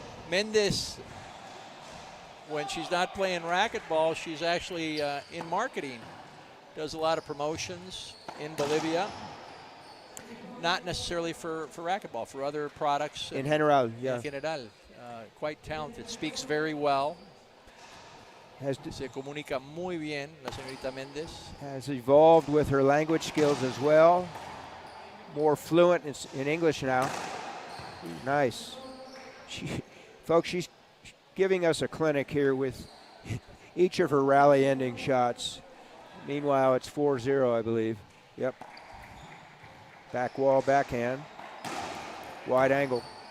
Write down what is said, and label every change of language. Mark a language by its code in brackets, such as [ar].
[en] Mendez, when she's not playing racquetball, she's actually in marketing. Does a lot of promotions in Bolivia. Not necessarily for racquetball, for other products. In general, yeah. [es] En general. [en] Quite talented. Speaks very well. [es] Se comunica muy bien, la señorita Mendez. [en] Has evolved with her language skills as well. More fluent in English now. Nice. Folks, she's giving us a clinic here with each of her rally ending shots. Meanwhile, it's 4-0, I believe. Yep. Back wall, backhand. Wide angle.